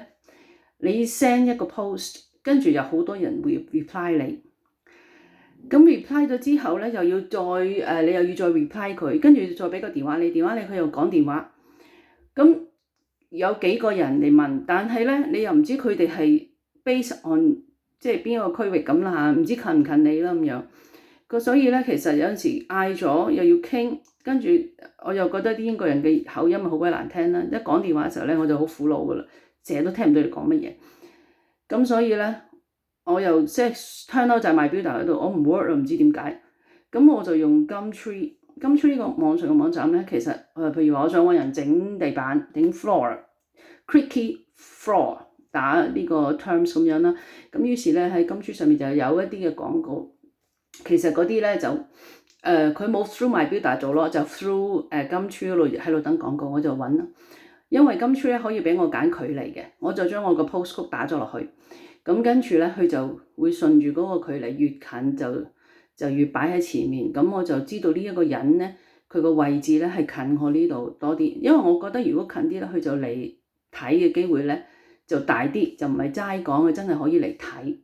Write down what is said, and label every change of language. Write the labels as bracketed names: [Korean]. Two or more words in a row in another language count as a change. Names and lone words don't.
[Cantonese] 你 send 一個 post，跟住有好多人會 reply 你。咁 reply 咗之後咧，你又要再 reply 佢，跟住再俾個電話你，佢又講電話。咁有幾個人嚟問，但係咧你又唔知佢哋係 [English] based on [Cantonese] 即係邊一個區域咁啦嚇，唔知近唔近你啦咁樣。所以咧其實有陣時嗌咗又要傾，跟住我又覺得啲英國人嘅口音好鬼難聽啦。一講電話嘅時候咧，我就好苦惱噶啦，成日都聽唔到你講乜嘢。咁所以咧，我又即係 [English] turn out [Cantonese] 就係 MyBuilder 喺度，我唔 work 啦，唔知點解。咁我就用 Gumtree 呢個網上嘅網站咧，其實譬如話我想揾人整地板、整 floor、 [English] creaky floor [Cantonese] 打呢個 terms 咁樣啦。咁於是咧喺 Gumtree 上面就有一啲嘅廣告，其實嗰啲咧就佢冇 through MyBuilder 做咯，就 through Gumtree 嗰度喺度等廣告，我就揾啦。因為 Gumtree 咧可以俾我揀距離嘅，我就將我個 postcode 打咗落去，咁跟住咧佢就會順住嗰個距離越近就越擺喺前面，咁我就知道呢一個人咧，佢個位置咧係近我呢度多啲，因為我覺得如果近啲咧，佢就嚟睇嘅機會咧就大啲，就唔係齋講嘅，真係可以嚟睇。